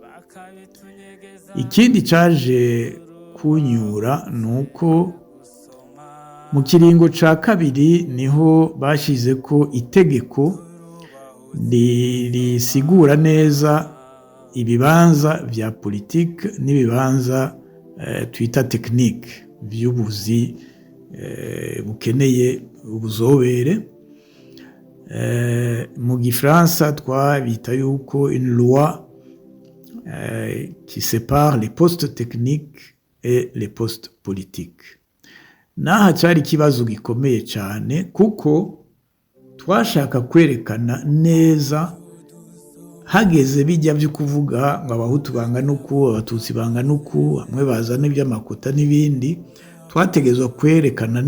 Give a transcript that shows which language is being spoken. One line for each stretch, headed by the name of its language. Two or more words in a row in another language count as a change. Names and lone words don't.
Rundi: Ikindi caje kunyura nuko mu kiringo ca kabiri niho bashize ko itegeko risigura neza ibibanza vya politike n'ibibanza twita technique by'ubuzi bukeneye ubuzobere. Mu Gifaransa twabita yuko
French: une loi qui sépare les postes techniques et les postes politiques.
Rundi: Naha cyari ikibazo gikomeye cyane kuko twashaka kwerekana neza hageze bijya byo kuvuga ngo abahutu bangana uku abatutsi bangana uku bamwe bazana iby'amakota n'ibindi, twategezwa kwerekana